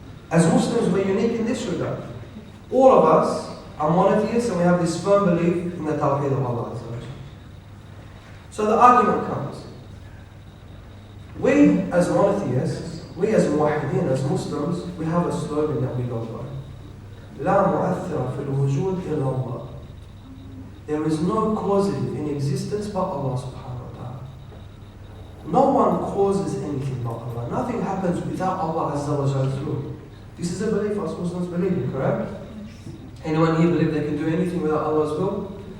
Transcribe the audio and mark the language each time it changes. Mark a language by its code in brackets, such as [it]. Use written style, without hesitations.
[en] As Muslims, we're unique in this regard. All of us are monotheists and we have this firm belief in the Tawhid of Allah. So the argument comes. We as monotheists, we as muwahideen, as Muslims, we have a slogan that we go by. [ar] لا مؤثر في الوجود إلا الله. [en] There is no causative in existence but Allah subhanahu wa ta'ala. No one causes anything but Allah. Nothing happens without Allah Azza wa Jalla's will. This is a belief us Muslims believe in, correct? Anyone here believe they can do anything without Allah's will?